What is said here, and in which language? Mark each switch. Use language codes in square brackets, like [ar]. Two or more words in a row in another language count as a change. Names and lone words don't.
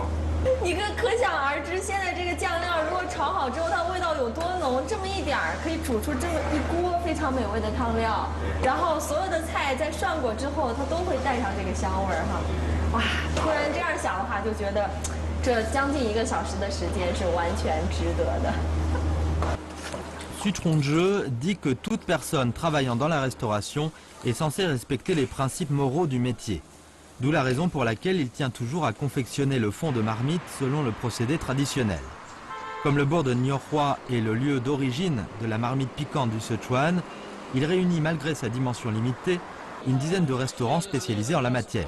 [zh] 你可想而知，现在这个酱料如果炒好之后，它味道有多浓，这么一点儿可以煮出这么一锅非常美味的汤料。然后所有的菜在涮过之后，它都会带上这个香味儿哈。哇，突然这样想的话，就觉得这将近1个小时的时间是完全值得的。 [fr] Su Chongzhe dit que toute personne travaillant dans la restauration est censée respecter les principes moraux du métier. D'où la raison pour laquelle il tient toujours à confectionner le fond de marmite selon le procédé traditionnel. Comme le bourg de Niorhua est le lieu d'origine de la marmite piquante du Sichuan, il réunit malgré sa dimension limitée une dizaine de restaurants spécialisés en la matière.